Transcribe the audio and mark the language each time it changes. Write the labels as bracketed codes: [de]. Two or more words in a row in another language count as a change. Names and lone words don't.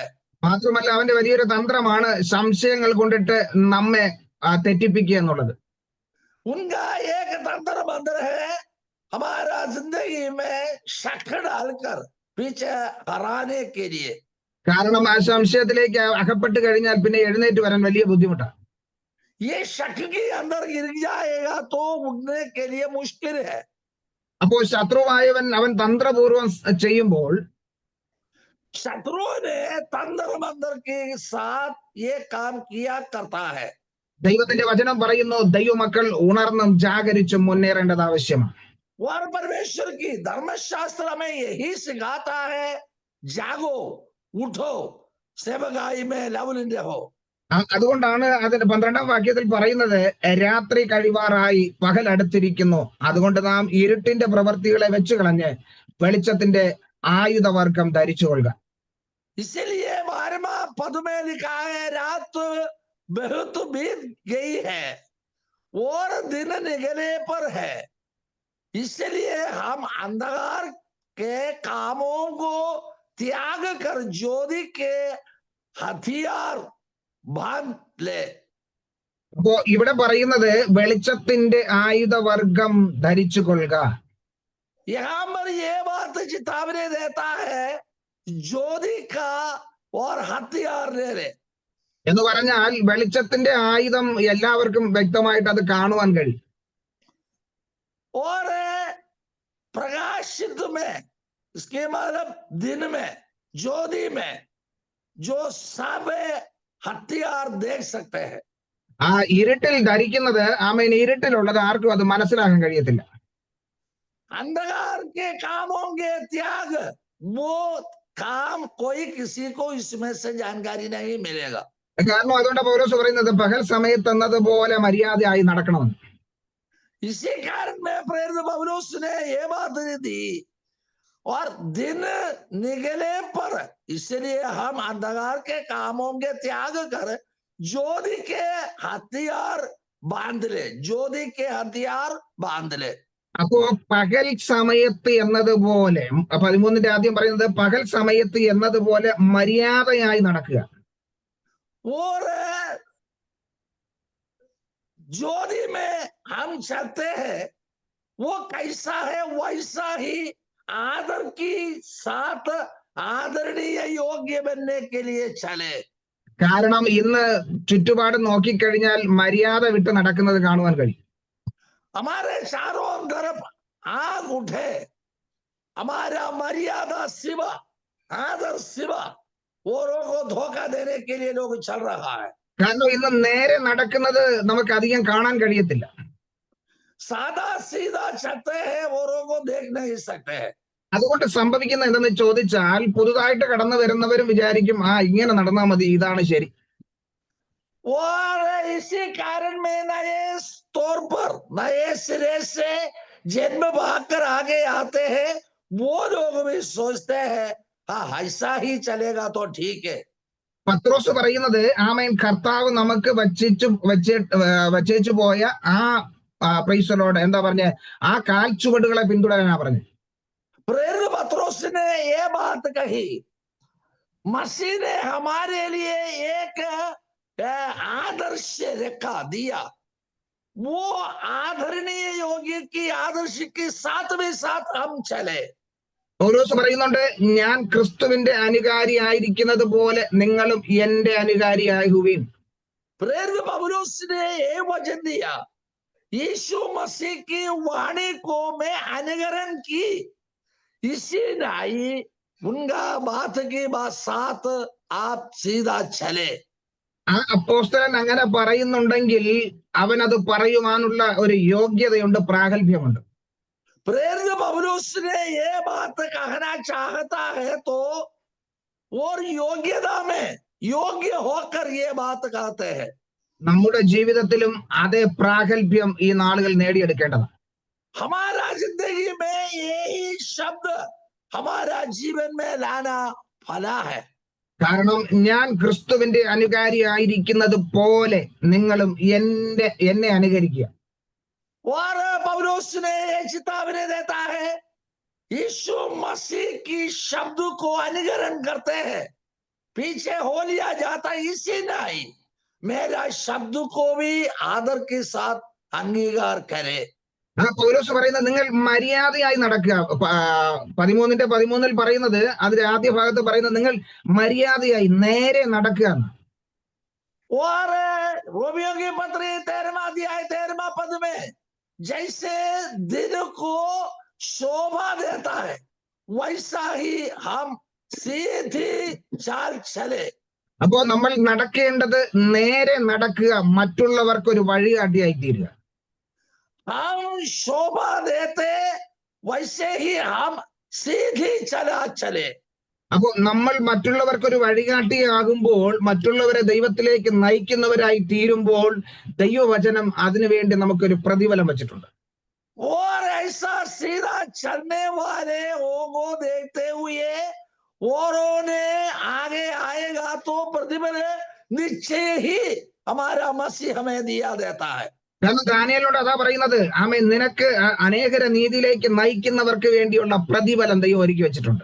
[ml] മാത്രമല്ല അവന്റെ വലിയൊരു തന്ത്രമാണ് സംശയങ്ങൾ കൊണ്ടിട്ട് നമ്മെ തെറ്റിപ്പിക്കുക എന്നുള്ളത്. [hi] उनका एक तंत्र मंत्र है, हमारा जिंदगी में शक डालकर पीछे हराने के लिए। [ml] കാരണം ആ സംശയത്തിലേക്ക് അകപ്പെട്ട് കഴിഞ്ഞാൽ പിന്നെ എഴുന്നേറ്റ് വരാൻ വലിയ ബുദ്ധിമുട്ടാണ്. [hi] ये शक के अंदर गिर जाएगा तो उठने के लिए मुश्किल है। [ml] അപ്പോൾ ശത്രുവായവൻ അവൻ തന്ത്രപൂർവം ചെയ്യുമ്പോൾ [hi] शत्रुओं ने तंत्र मंत्र के साथ ये काम किया करता है। [ml] ദൈവത്തിന്റെ വചനം പറയുന്നു, ദൈവമക്കൾ ഉണർന്നും ജാഗരിച്ചും മുന്നേറേണ്ടത് ആവശ്യമാണ്. [hi] और परमेश्वर की धर्मशास्त्र में यही सिखाता है, जागो, उठो, सेवकाई में लवलिन रहो। [ml] അതുകൊണ്ടാണ് അതിന്റെ 12ാം വാക്യത്തിൽ പറയുന്നത്, രാത്രി കഴിവാറായി പകൽ അടുത്തിരിക്കുന്നു, അതുകൊണ്ട് നാം ഇരുട്ടിന്റെ പ്രവൃത്തികളെ വെച്ച് കളഞ്ഞ് വെളിച്ചത്തിന്റെ ആയുധവർഗം ധരിച്ചുകൊള്ളുക. [hi] इसलिए 12वां पद में लिखा है, रात बहुत बीत गई है और दिन निकलने पर है, इसलिए हम अंधकार के कामों को त्याग कर ज्योति के हथियार बांध ले। [ml] അപ്പോ ഇവിടെ പറയുന്നത് വെളിച്ചത്തിന്റെ ആയുധവർഗം ധരിച്ചുകൊള്ളുക. [hi] यहाँ पर ये बात चेतावनी देता है, ज्योति का और हथियार ले ले। [ml] എന്ന് പറഞ്ഞാൽ വെളിച്ചത്തിന്റെ ആയുധം എല്ലാവർക്കും വ്യക്തമായിട്ട് അത് കാണുവാൻ കഴിയും. [hi] और प्रकाशित में, इसके मतलब दिन में, ज्योति में जो सब हथियार देख सकते हैं। [ml] ആ ഇരുട്ടിൽ ധരിക്കുന്നത്, ആമേൻ, ഇരുട്ടിലുള്ളത് ആർക്കും അത് മനസ്സിലാക്കാൻ കഴിയത്തില്ല. [hi] अंधकार के कामों के त्याग, वो काम कोई किसी को इसमें से जानकारी नहीं मिलेगा। [ml] കാരണം അതുകൊണ്ട് പൗലോസ് പറയുന്നത് പകൽ സമയത്ത് എന്നതുപോലെ മര്യാദയായി നടക്കണമെന്ന്. [hi] इसी कारण में प्रेरित पौलुस ने ये बात दी, और दिन निकले पर, इसलिए हम अंधकार के कामों के त्याग कर ज्योति के हथियार बांध ले, ज्योति के हथियार बांध ले। [ml] അപ്പോ പകൽ സമയത്ത് എന്നതുപോലെ, 13ന്റെ ആദ്യം പറയുന്നത് പകൽ സമയത്ത് എന്നതുപോലെ മര്യാദയായി നടക്കുക. [hi] और ज्योति में हम चलते हैं, वो कैसा है वैसा ही आदर की साथ आदरणीय योग्य बनने के लिए चले। [ml] കാരണം इന്ന് ചുറ്റുപാട് നോക്കിക്കഴിഞ്ഞാൽ മര്യാദ വിട്ട് നടക്കുന്നത് കാണുവാൻ കഴിയും. [hi] हमारे चारों तरफ आग उठे, हमारा मर्यादा सिवा, आदर सिवा औरों को धोखा देने के लिए लोग चल रहा है। [ml] കാരണം ഇന്ന് നേരെ നടക്കുന്നത് നമുക്ക് അധികം കാണാൻ കഴിയത്തില്ല. [hi] सादा सीधा चलते हैं, औरों को देख नहीं सकते हैं. [ml] അതുകൊണ്ട് സംഭവിക്കുന്ന എന്തെന്ന് ചോദിച്ചാൽ പുതുതായിട്ട് കടന്നു വരുന്നവരും വിചാരിക്കും ഇങ്ങനെ നടന്നാൽ മതി, ഇതാണ് ശരി. [hi] और इसी कारण में नए तौर पर नए सिरे से जन्म पाकर आगे आते हैं, वो लोग भी सोचते हैं हाँ ऐसा ही चलेगा तो ठीक है. [ml] പത്രോസ് പറയുന്നത് ആമേൻ, കർത്താവ് നമുക്ക് വച്ചേച്ചു പോയ പ്രൈസലോട് എന്താ പറഞ്ഞ ആ കാൽച്ചുവടുകളെ പിന്തുടരാനാ പറഞ്ഞു. [hi] प्रेरित पत्रोस ने ये बात कही, मसीह ने हमारे लिए एक आदर्श रेखा दिया, वो आदरणीय योग्य की आदर्श के साथ भी साथ हम चले. [ml] പൗലോസ് പറയുന്നുണ്ട്, ഞാൻ ക്രിസ്തുവിന്റെ അനുകാരി ആയിരിക്കുന്നത് പോലെ നിങ്ങളും എന്റെ അനുകാരിയാകുവീൻ. [hi] प्रेरित पौलुस ने ये वचन दिया, यीशु मसीह की वाणी को मैं अनुकरण की, इसी नाई उनका बात की बात साथ आप सीधा चले. [ml] ആ അപ്പോസ്തലൻ അങ്ങനെ പറയുന്നുണ്ടെങ്കിൽ അവൻ അത് പറയുവാനുള്ള ഒരു യോഗ്യതയുണ്ട്, പ്രാഗൽഭ്യമുണ്ട്. [hi] प्रेरित पौलुस ने ये बात कहना चाहता है तो और योग्यता में योग्य होकर ये बात कहते हैं. [ml] നമ്മുടെ ജീവിതത്തിലും അതേ പ്രാഗൽഭ്യം ഈ നാളുകൾ നേടിയെടുക്കേണ്ടതാണ്. [hi] हमारा जिंदगी में यही शब्द हमारा जीवन में लाना फला है. [ml] കാരണം ഞാൻ ക്രിസ്തുവിന്റെ അനുകാരി ആയിരിക്കുന്നത് പോലെ നിങ്ങളും എന്നെ അനുകരിക്കുക. [hi] और पौलुस ने चेतावनी देता है, यीशु मसीह की शब्द को अनुकरण करते हैं, पीछे हो लिया जाता इसी नहीं, मेरा शब्द को भी आदर के साथ अंगीकार करे. [ml] പൗലോസ് പറയുന്നത് നിങ്ങൾ മര്യാദയായി നടക്കുക. 13:13 പറയുന്നത്, അതിന്റെ ആദ്യ ഭാഗത്ത് പറയുന്നത് നിങ്ങൾ മര്യാദയായി നേരെ നടക്കുക. [hi] और रोमियो की पत्री 13वां अध्याय 13वां पद में जैसे दिन को शोभा देता है वैसा ही हम सीधी चाल चले. [ml] അപ്പോ നമ്മൾ നടക്കേണ്ടത് നേരെ നടക്കുക, മറ്റുള്ളവർക്ക് ഒരു വഴികാട്ടിയായി തീരുക. [hi] हम शोभा देते वैसे ही हम सीधी चला चले. [ml] അപ്പോ നമ്മൾ മറ്റുള്ളവർക്കൊരു വഴികാട്ടിയാകുമ്പോൾ, മറ്റുള്ളവരെ ദൈവത്തിലേക്ക് നയിക്കുന്നവരായി തീരുമ്പോൾ ദൈവവചനം അതിനുവേണ്ടി നമുക്കൊരു പ്രതിഫലം വച്ചിട്ടുണ്ട്. [hi] और ऐसा सीधा चलने वाले को देखते हुए औरों ने आगे आएगा तो प्रतिफल निश्चय ही हमारा मसीह हमें दिया देता है. [ml] കാരണം ദാനിയേലിനോട് അതാ പറയുന്നത്, ആമേൻ, നിനക്ക് അനേകരെ നീതിയിലേക്ക് നയിക്കുന്നവർക്ക് വേണ്ടിയുള്ള പ്രതിഫലം ദൈവം ഒരുക്കി വെച്ചിട്ടുണ്ട്.